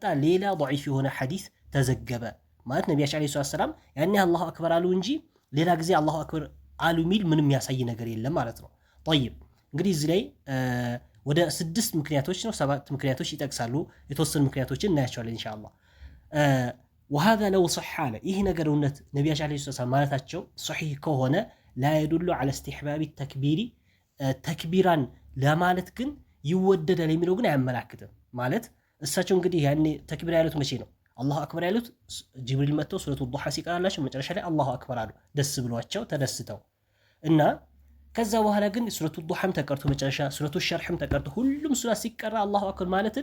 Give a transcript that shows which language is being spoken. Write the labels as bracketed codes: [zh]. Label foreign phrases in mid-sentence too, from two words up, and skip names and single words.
[am] ሌላ ضعيف የሆነ ሐዲስ ተዘገበ ማለት ነቢያችን [ar] عليه السلام [am] ያኔ [ar] الله أكبر [am] አሉ እንጂ ሌላ ጊዜ [ar] الله أكبر [am] አሉ የሚል ምንም ያሳይ ነገር የለም ማለት ነው። ጠይብ እንግዲህ እዚህ ላይ ወደ 6 ምክንያቶች ነው 7 ምክንያቶች ይጠቅሳሉ። የተወሰኑ ምክንያቶችን እናያቸዋለን [ar] إن شاء الله። وهذا لو صح [am] አለ ይህ ነገር እውነት ነቢያችን [ar] عليه السلام [am] ማለታቸው ሶሒህ ከሆነ [ar] لا يدل على استحباب التكبير [am] ተክቢራን ለማለት ግን ይወደዳል የሚለው ግን አያመላክትም ማለት እሳቸው እንግዲህ ያኔ ተክቢራ ያሉት መቼ ነው? [ar] الله أكبر [am] ያሉት ጅብሪል መጥተው [ar] سورة الضحى [am] ሲቀራላቸው መጨረሻ ላይ [ar] الله أكبر [am] አሉ ደስ ብሏቸው ተደስተው እና ከዛ በኋላ ግን [ar] سورة الضحى [am] ተቀርቶ መጨረሻ [ar] سورة الشرح [am] ተቀርቶ ሁሉም ሱራ ሲቀራ [ar] الله أكبر [am] ማለትን